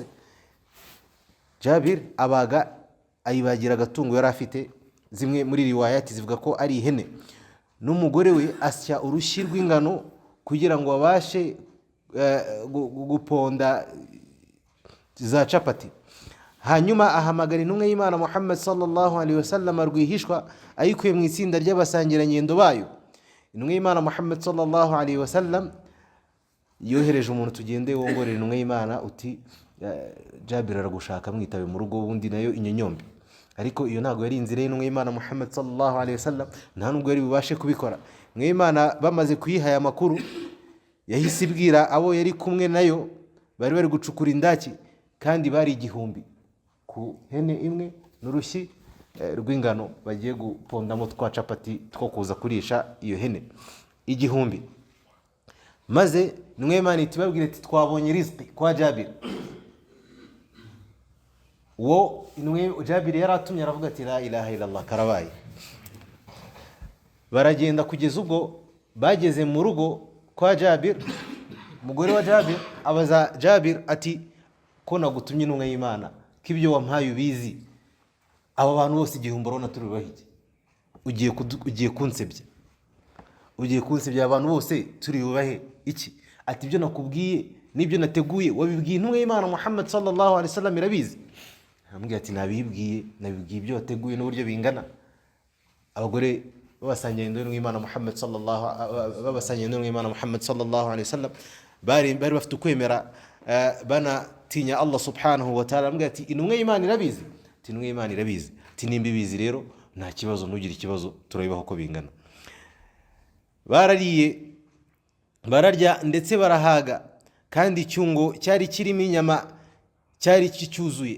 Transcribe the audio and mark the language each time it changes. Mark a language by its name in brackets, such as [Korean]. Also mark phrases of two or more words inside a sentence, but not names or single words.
[Kinyarwanda] Jabir ayibagira agatungo yari afite, zimwe muri riwayati zivuga ko ari ihene, n'umugore we asya urushyi rw'ingano kugira ngo babashe guponda za capati. Hanyuma ahamagara intumwa y'Imana Muhammad [Arabic] صلى الله عليه وسلم [Kinyarwanda] rwihishwa ayikuye mu itsinda ry'abasangirangendo bayo. Intumwa y'Imana Muhammad [Arabic] صلى الله عليه وسلم [Kinyarwanda] yohereje umuntu, tugende wongorera intumwa y'Imana uti Jabir aragushaka, mwitabe mu rugo, ubundi nayo inyonyombe. Ariko iyo ntago yari inzira y'intumwa y'Imana Muhammad [Arabic] صلى الله عليه وسلم, [Kinyarwanda] nta nubwo yari bubashe kubikora. Intumwa y'Imana bamaze kuyiha aya makuru, yahise ibwira abo yari kumwe nayo bari gucukura indaki, kandi bari igihumbi ku hene imwe n'urushyi rw'ingano bagiye gupondamo twa capati two kuza kurisha iyo hene igihumbi. Maze intumwa y'Imana itibabwira ati twabonye rizqi kwa Jabir. Uwo Jabir yaratumye aravuga ati [Arabic] لا إله إلا الله, [Kinyarwanda] karabaye. Baragenda kugeza ubwo bageze mu rugo kwa Jabir. Umugore wa Jabir abaza Jabir ati ko nagutumye intumwa y'Imana, kibyo wampaye ubizi, aba bantu bose igihumbi urabona turi bahije, ugiye kunsebya abantu bose turi bubahe iki? Ati ibyo nakubwiye nibyo nateguye wabibwiye intumwa y'Imana Muhammad [Arabic] صلى الله عليه وسلم [Kinyarwanda] irabizi. Ambwiye ati nabibwiye ibyo wateguye n'uburyo bingana. Abagore babasangiye n'intumwa y'Imana Muhammad [Arabic] صلى الله عليه وسلم [Kinyarwanda] bari bafite ukwemera, banatinya [Arabic] الله سبحانه وتعالى. [Kinyarwanda] Ambwiye ati intumwa y'Imana irabizi, ati intumwa y'Imana irabizi, ati nimba ibizi rero nta kibazo, ntugire ikibazo, turabibaho ko bingana. Bararya ndetse barahaga, kandi icyungo cyari kirimo inyama cyari cyuzuye.